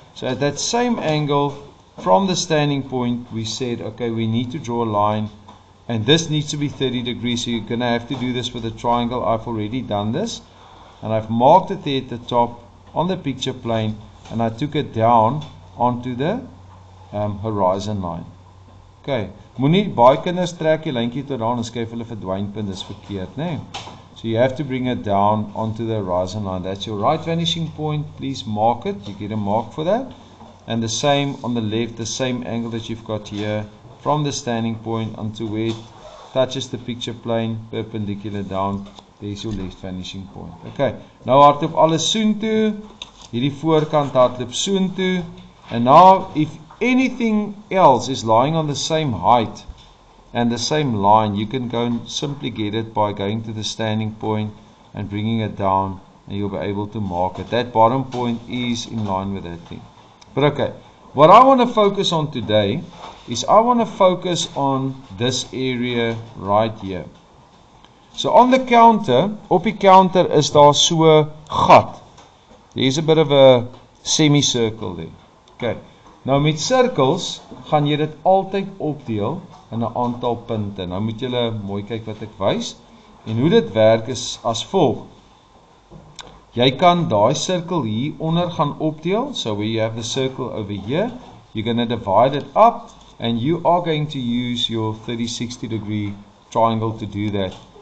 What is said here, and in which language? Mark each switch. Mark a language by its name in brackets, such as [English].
[English] So at that same angle from the standing point, we said, okay, we need to draw a line, and this needs to be 30 degrees, so you're going to have to do this with a triangle. I've already done this, and I've marked it there at the top on the picture plane, and I took it down onto the horizon line. [Afrikaans] Okay, moenie baie kinders trek die lyntjie tot daar en skryf hulle verdwynpunt, dis verkeerd, né? [English] So you have to bring it down onto the horizon line. That's your right vanishing point. Please mark it. You get a mark for that. And the same on the left, the same angle that you've got here from the standing point onto where it touches the picture plane, perpendicular down. There's your left vanishing point. Okay, [Afrikaans] nou hardloop alles soontoe. Hierdie voorkant hardloop soontoe. [English] And now if anything else is lying on the same height and the same line, you can go and simply get it by going to the standing point and bringing it down, and you'll be able to mark it. That bottom point is in line with that thing. But okay, what I want to focus on today is I want to focus on this area right here. So on the counter, [Afrikaans] op die counter is daar so gat. [English] There's a bit of a semicircle there. Okay. [Afrikaans] Nou met cirkels gaan jy dit altyd opdeel in 'n aantal punte. Nou moet julle mooi kyk wat ek wys. En hoe dit werk is as volg. Jy kan daai sirkel hier onder gaan opdeel. [English] So where you have the circle over here, you're going to divide it up, and you are going to use your 30-60 degree triangle to do that.